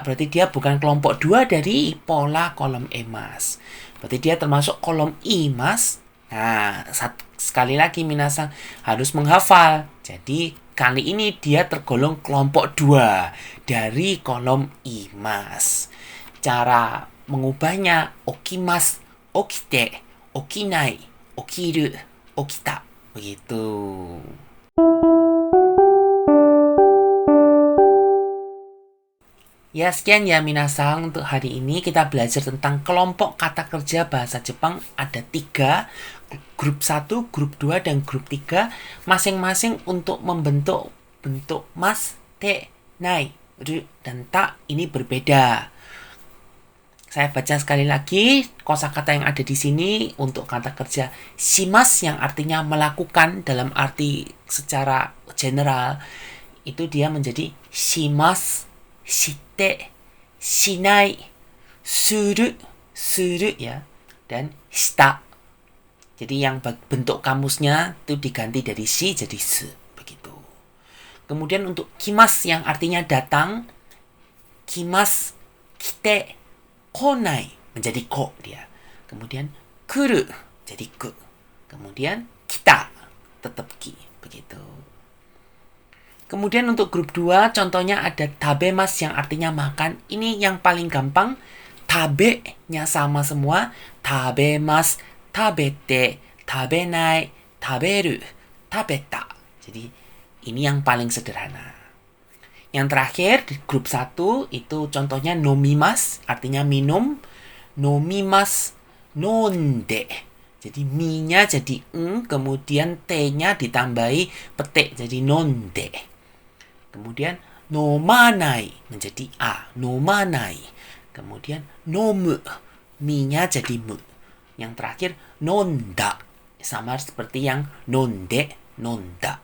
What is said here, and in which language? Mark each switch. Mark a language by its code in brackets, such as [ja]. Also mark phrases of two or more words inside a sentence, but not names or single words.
[id] Berarti dia bukan kelompok 2 dari pola kolom E, mas. Berarti dia termasuk kolom I, mas. Nah, sekali lagi minasan harus menghafal. Jadi kali ini dia tergolong kelompok 2 dari kolom I, mas. Cara mengubahnya [ja] 起きます、起きて、起きない、起きる, [id] okita. Begitu. Ya, sekian ya minasang untuk hari ini. Kita belajar tentang kelompok kata kerja bahasa Jepang. Ada 3, grup 1, grup 2, dan grup 3. Masing-masing untuk membentuk bentuk mas, te, nai, ru, dan ta ini berbeda. Saya baca sekali lagi kosakata yang ada di sini untuk kata kerja shimasu yang artinya melakukan dalam arti secara general. Itu dia menjadi [ja] します、して、しない、する、する [id] ya, dan [ja] shita. [id] Jadi yang bentuk kamusnya itu diganti dari shi jadi su, begitu. Kemudian untuk kimasu yang artinya datang, [ja] 来ます、来て、来ない [id] menjadi ko dia. Kemudian kuru jadi ku. Kemudian kita tetap ki, begitu. Kemudian untuk grup 2 contohnya ada tabemasu yang artinya makan. Ini yang paling gampang. Tabe-nya sama semua. [ja] 食べます、食べて、食べない、食べる、食べた. [id] Jadi ini yang paling sederhana. Yang terakhir di grup 1 itu contohnya nomimasu artinya minum, [ja] 飲みます、飲んで. [id] Jadi mi-nya jadi kemudian t-nya ditambahi petik jadi nonde. Kemudian nomanai menjadi a, nomanai. Kemudian nomu, mi-nya jadi mu. Yang terakhir nonda, sama seperti yang [ja] 飲んで、飲んだ.